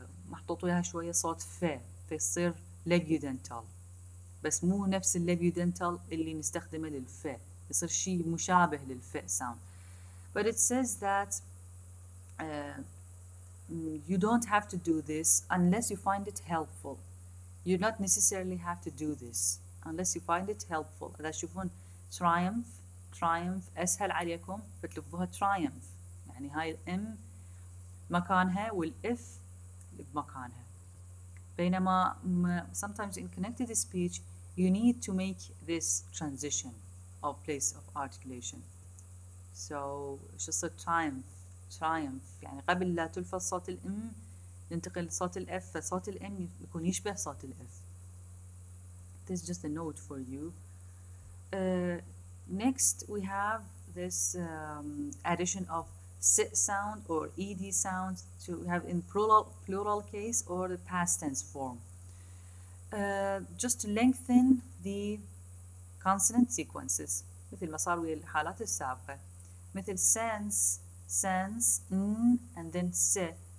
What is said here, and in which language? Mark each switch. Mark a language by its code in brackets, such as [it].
[ar] محطوط وياها شوية صوت ف، فيصير labiodental، بس مو نفس اللابيودنتال اللي نستخدمه للف، يصير شيء مشابه للف sound. [en] But it says that you don't have to do this unless you find it helpful. You don't necessarily have to do this unless you find it helpful. [ar] إذا تشوفون triumph أسهل عليكم فتلفظوها triumph، يعني هاي الام مكانها والإف بمكانها. بينما [en] sometimes in connected speech you need to make this transition of place of articulation. So [ar] شو يصير triumph يعني قبل لا تلفظ صوت الام ننتقل لصوت الاف، فصوت الام يكون يشبه صوت الاف. [en] This is just a note for you. Next we have this addition of sit sound or ed sounds to have in plural case or the past tense form. Just to lengthen the consonant sequences [ar] مثل ما صار ويا الحالات السابقة، [en] مثل sense and then se.